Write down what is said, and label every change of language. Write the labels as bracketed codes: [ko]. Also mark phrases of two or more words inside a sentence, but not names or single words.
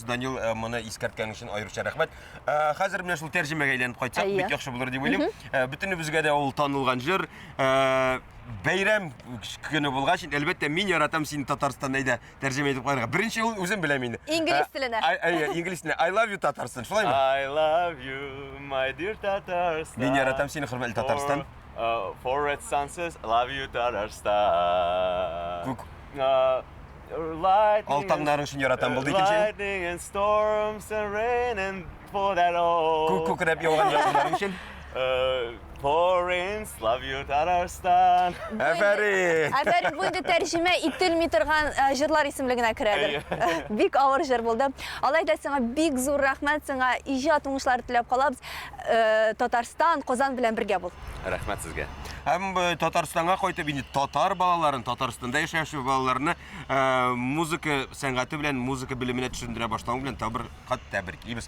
[tt] Данил моны искәрткән өчен аеруча рәхмәт. Хәзер менә шул тәрҗемәгә әйләнеп кайтсак, бик яхшы булыр дип уйлыйм. Бөтенебезгә дә ул танылган җыр. Бәйрәм көне булгач, әлбәттә мин яратам сине Татарстанда да тәрҗемә итеп куярга. Беренче ул үзем беләм инде. Инглиз теленә. Инглиз теленә. [en] I love you Татарстан. Шулаймы? I love you, my dear Tatarstan. [tt] Мин яратам сине, хөрмәтле Татарстан. [en] For red sunsets, love you Tatarstan. [tt] Алтаңнарың өчен яратам булды икенче. [en] Lightning and storms and rain and for that all. [tt] Күкрәп яуган яуларың өчен. [en] For rains, love you Tatarstan. [tt] Әфәрин. Әфәрин, бу инде тәрҗемә ителми торган җырлар исемлегенә керәдер. Бик авыр җыр булды. Алайда сиңа бик зур рәхмәт, сиңа иҗат уңышлары теләп калабыз. Татарстан, Казан белән бергә бул. Рәхмәт сезгә. Һәм Татарстанга кайтып инде татар балаларын, Татарстанда яшәүче балаларны музыка сәнгате белән, музыка белеменә төшендерә башлаган белән тәбриклибез.